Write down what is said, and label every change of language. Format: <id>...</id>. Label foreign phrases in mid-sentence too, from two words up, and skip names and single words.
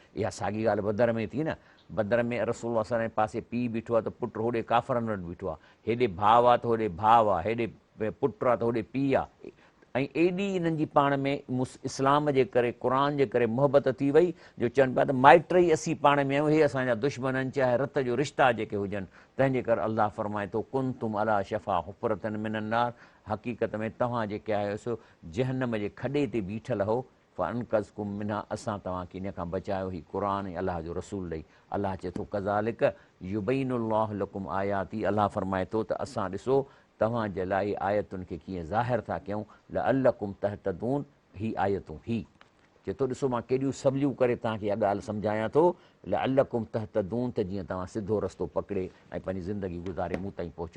<sd>इहा साॻी ॻाल्हि बदर में थी न, बदर में रसूल असांजे पासे पीउ बीठो आहे त पुटु होॾे काफ़रनि वटि बीठो आहे, हेॾे भाउ आहे त होॾे भाउ आहे, हेॾे पुटु आहे त होॾे पीउ आहे, ऐं एॾी इन्हनि जी पाण में इस्लाम जे करे क़ुर जे करे मुहबत थी वई जो चवनि पिया त माइट ई असीं पाण में आहियूं, हे असांजा दुश्मन आहिनि, चाहे रत जो रिश्ता जेके हुजनि। तंहिंजे करे अलाह फरमाए थो</sd> <ar>كنتم على شفا حفرة من النار,</ar> <sd>हक़ीक़त में तव्हां जेके आहियो सो जहन्नम जे खॾे ते बीठल हो,</sd> <ar>فأنقذكم منها,</ar> <sd>असां तव्हांखे इन खां बचायो ही क़ुर ऐं अलाह जो रसूल ॾेई। अलाह चए थो</sd> <ar>كذلك يبين الله لكم آياته,</ar> <sd>अलाह फरमाए थो त असां ॾिसो तव्हांजे लाइ आयतुनि खे कीअं ज़ाहिर था कयूं,</sd> <ar>لعلكم تهتدون,</ar> <sd>ही आयतूं ही चए थो ॾिसो मां केॾियूं सवलियूं करे तव्हांखे इहा ॻाल्हि सम्झायां थो,</sd> <ar>لعلكم تهتدون,</ar> <sd>त जीअं तव्हां सिधो रस्तो पकिड़े ऐं पंहिंजी ज़िंदगी गुज़ारे मूं ताईं पहुचो।</sd>